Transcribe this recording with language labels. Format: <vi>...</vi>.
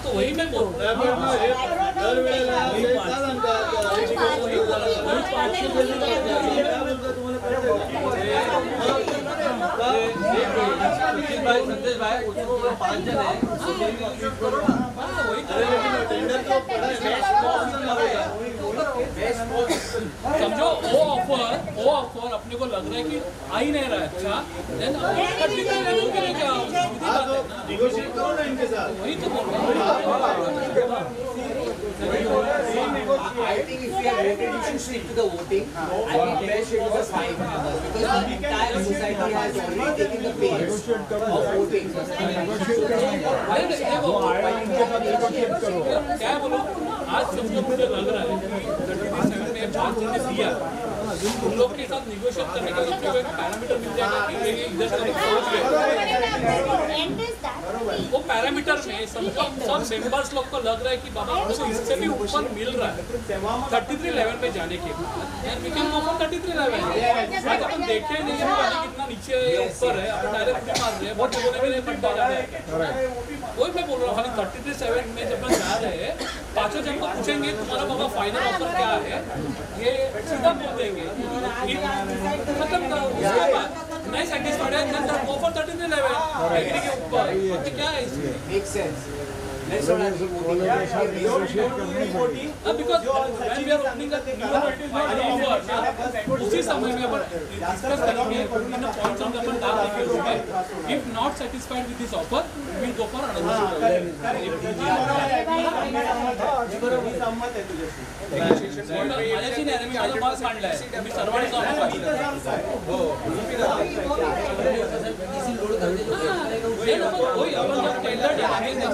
<hi>तो वही मैं बोल रहा संदेश भाई उसको 5 जन है समझो. वो ऑफर अपने को लग रहा है कि आ ही नहीं रहा है. अच्छा देन नेगोशिएट करो ना इनके साथ. वही तो बोल रहा हूँ.</hi> <en>think if we are voted, you should stick to the voting. I think there should be a fine because the entire society has already taken the pain of voting.</en> <hi>क्या बोलो आज सबको मुझे लग रहा है कि 37 में 5 जन ने दिया उन लोग के साथ निगोशिएट करने का एक पैरामीटर मिल जाएगा कि ये इधर से पहुंच गए वो पैरामीटर में सब मेंबर्स लोग को लग रहा है कि बाबा हमको इससे भी ऊपर मिल रहा है 3311 पे जाने के बाद</hi> <en>and we can go for</en> <hi>3311 आज अपन देखे नहीं है पानी कितना नीचे ऊपर है अपन डायरेक्ट उठी मार रहे हैं बहुत लोगों ने भी नहीं पट्टा जा रहा है वही मैं बोल रहा हूँ खाली 33-7 में जब हम जा रहे हैं पांचों जन को पूछेंगे तुम्हारा बाबा फाइनल ऑफर क्या है ये सीधा बोल देंगे मतलब उसके बाद नहीं सेटिस्फाइड है देन गो फॉर 3311 एग्री के ऊपर तो क्या है इसमें</hi> <en>Makes sense. Let's not have voting. because when we are opening a new offer</en> <hi>उसी समय में अपन डिस्कस करेंगे इन पॉइंट्स हम अपन डाल देंगे</hi> <en>if not satisfied with this offer we will go for another</en> <mr>माझ्याशी नाही मी माझा मत मांडलाय</mr>